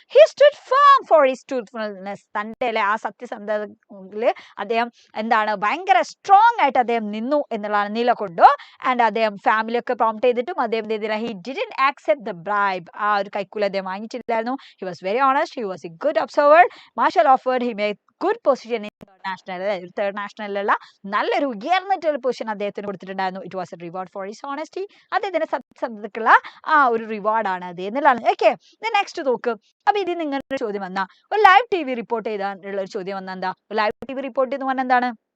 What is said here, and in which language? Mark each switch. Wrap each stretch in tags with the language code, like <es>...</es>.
<en>He stood firm for his truthfulness.</en> <ml>തന്റെ അല്ലെ ആ സത്യസന്ധതയില് അദ്ദേഹം എന്താണ് ഭയങ്കര സ്ട്രോങ് ആയിട്ട് അദ്ദേഹം നിന്നു എന്നുള്ളതാണ്, നിലകൊണ്ടു. ആൻഡ് അദ്ദേഹം ഫാമിലി ഒക്കെ പ്രോംപ്റ്റ് ചെയ്തിട്ടും അദ്ദേഹം ചെയ്തില്ല.</ml> <en>he didn't accept the bribe,</en> <ml>ആ ഒരു കൈക്കൂലി അദ്ദേഹം വാങ്ങിച്ചിട്ടില്ലായിരുന്നു.</ml> <en>He was very honest, he was a good observer. Marshal offered him a good position in third national.</en> <ml>Third നാഷണലിലുള്ള നല്ലൊരു ഉയർന്നിട്ടുള്ള പൊസിഷൻ അദ്ദേഹത്തിന് കൊടുത്തിട്ടുണ്ടായിരുന്നു.</ml> <en>It was a reward for his honesty.</en> <ml>അദ്ദേഹത്തിന്റെ സത്യസന്ധതയ്ക്കുള്ള ആ ഒരു റിവാർഡാണ് അത് എന്നുള്ളതാണ്. ഓക്കെ, നെക്സ്റ്റ് നോക്ക്. അപ്പൊ ഇതിൽ നിങ്ങളുടെ ചോദ്യം വന്നാ, ഒരു ലൈവ് ടി വി റിപ്പോർട്ട് ചെയ്താലുള്ള ഒരു ചോദ്യം വന്ന എന്താ, ലൈവ് ടി വി റിപ്പോർട്ട് എന്ന് പറഞ്ഞാൽ എന്താണ്,</ml>